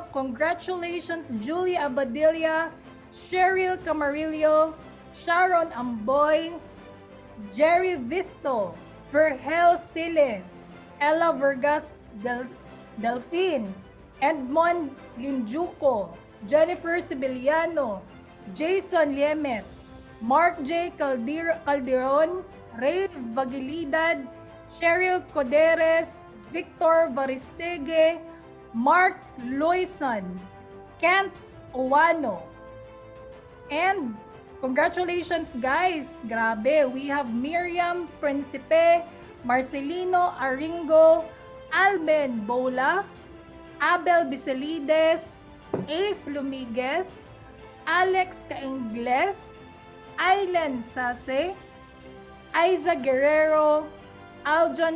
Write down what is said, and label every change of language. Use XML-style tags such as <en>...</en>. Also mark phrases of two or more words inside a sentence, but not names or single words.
<en>Congratulations, Julia Abadilla, Cheryl Camarillo, Sharon Amboy, Jerry Visto, Vergel Siles, Ella Vergas Delfin, Edmond Linjuco, Jennifer Sibiliano, Jason Liemet, Mark J. Calderon, Ray Vagilidad, Cheryl Coderes, Victor Baristege, Mark Loison, Kent Owano. And congratulations guys! Grabe, we have Miriam Principe, Marcelino Aringo, Alben Bola, Abel Biselides, Ace Lumigues, Alex Caingles, Ailen Sase, Aiza Guerrero, Aljon</en>